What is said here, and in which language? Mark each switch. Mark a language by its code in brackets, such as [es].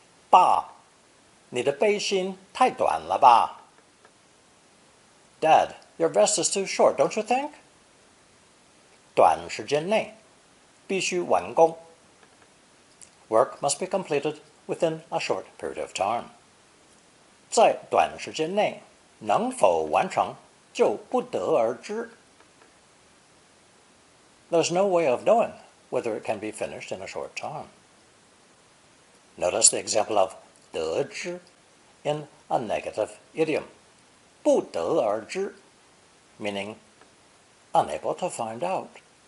[zh] 爸，你的背心太短了吧? [en] Dad, your vest is too short, don't you think? [zh] 短时间内必须完工. [en] Work must be completed within a short period of time. [zh] 在短时间内能否完成就不得而知. [en] There's no way of knowing whether it can be finished in a short time. Notice the example of 得知 in a negative idiom, 不得而知, meaning unable to find out.